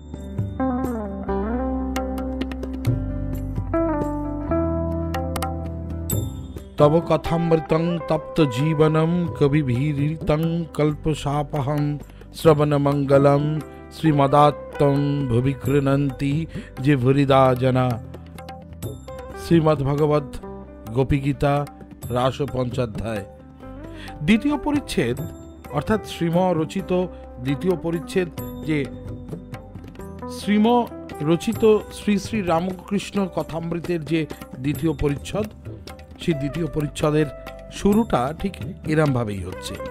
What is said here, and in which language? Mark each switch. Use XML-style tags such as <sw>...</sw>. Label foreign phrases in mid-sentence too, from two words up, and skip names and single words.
<sa>तव कथामृतं तप्त जीवनं कविभिरीतं कल्पशापहं श्रवणमंगलम श्रीमदात्तं भुवि गृह्णन्ति जे भूरिदा जना।</sa> <bn>শ্রীমদ্ভগবত গোপীগীতা রাস পঞ্চাধ্যায় দ্বিতীয় পরিচ্ছেদ, অর্থাৎ শ্রীম রচিত দ্বিতীয় পরিচ্ছেদ, যে শ্রীম রচিত শ্রী শ্রী রামকৃষ্ণ কথামৃতের যে দ্বিতীয় পরিচ্ছদ, সেই দ্বিতীয় পরিচ্ছদের শুরুটা ঠিক এরমভাবেই হচ্ছে।</bn>